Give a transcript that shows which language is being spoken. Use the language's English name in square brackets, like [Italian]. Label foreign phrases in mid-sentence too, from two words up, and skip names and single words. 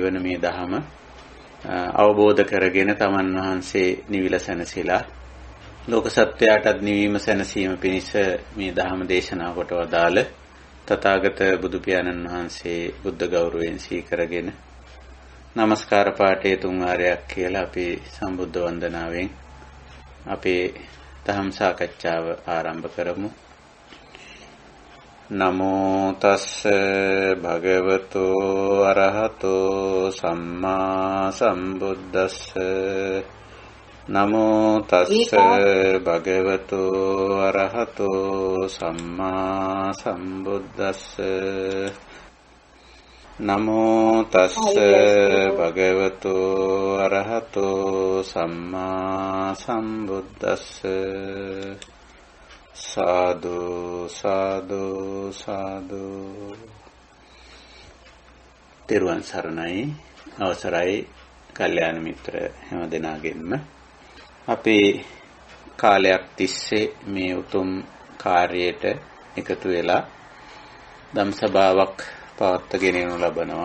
[Sinhala] වන මේ දහම අවබෝධ කරගෙන තමන් වහන්සේ නිවිල සැනසීලා ලෝක සත්වයාටත් නිවීම සැනසීම පිණිස මේ දහම දේශනා කොට වදාළ තථාගත බුදු පියාණන් වහන්සේ බුද්ධ ගෞරවයෙන් සීකරගෙන නමස්කාර පාඨයේ 3 වාරයක් කියලා අපි සම්බුද්ධ වන්දනාවෙන් අපේ දහම් සාකච්ඡාව ආරම්භ කරමු. [Pali] නමෝ තස්ස භගවතු අරහතෝ සම්මා සම්බුද්දස්ස. නමෝ තස්ස භගවතු අරහතෝ සම්මා සම්බුද්දස්ස. නමෝ තස්ස භගවතු අරහතෝ සම්මා සම්බුද්දස්ස. [Sinhala] සාදු සාදු සාදු. තෙරුවන් සරණයි. අවසරයි කල්යාණ මිත්‍ර හැමදෙනාගෙන්ම. අපේ කාලයක් තිස්සේ මේ උතුම් කාර්යයට එකතු වෙලා ධම් සභාවක් පවත්වාගෙන යනු ලබනවා.